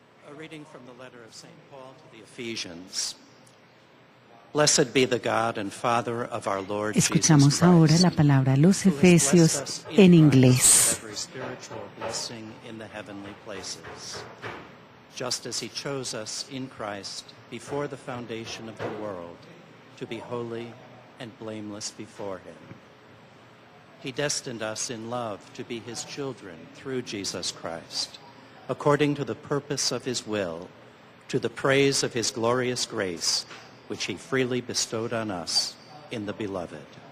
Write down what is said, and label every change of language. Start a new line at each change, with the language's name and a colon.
English: A reading from the letter of St. Paul to the Ephesians. Blessed be the God and Father of our Lord Jesus Christ.
Spanish: Escuchamos ahora la palabra a los Efesios en inglés.
English: Every spiritual blessing in the heavenly places, just as He chose us in Christ before the foundation of the world, to be holy and blameless before Him. He destined us in love to be His children through Jesus Christ, according to the purpose of His will, to the praise of His glorious grace, which He freely bestowed on us in the Beloved.